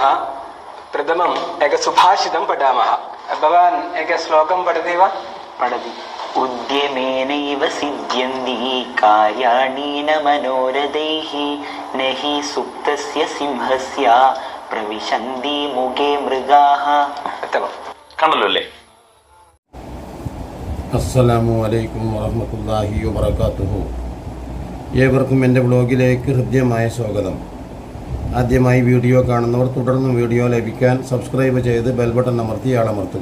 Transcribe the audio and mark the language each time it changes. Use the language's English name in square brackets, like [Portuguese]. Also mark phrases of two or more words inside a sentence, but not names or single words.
[Sanskrit] प्रथमम् एकसुभाषितं पठामः. भवान् एकश्लोकं पठति वा? पठति. उद्यमेनैव सिद्ध्यन्ति कार्याणि न मनोरथैः न हि सुप्तस्य सिंहस्य പ്രവിശന്തി മുഖേ മൃഗാഃ. [Malayalam] കണ്ടല്ലോ അല്ലേ? [Arabic] السلام عليكم ورحمة الله وبركاته. [Malayalam] ഏവർക്കും എൻ്റെ ബ്ലോഗിലേക്ക് ഹൃദ്യമായ സ്വാഗതം. ആദ്യമായി വീഡിയോ കാണുന്നവർ തുടർന്നും വീഡിയോ ലഭിക്കാൻ സബ്സ്ക്രൈബ് ചെയ്ത് ബെൽ ബട്ടൺ അമർത്തി ആളമർത്തുക.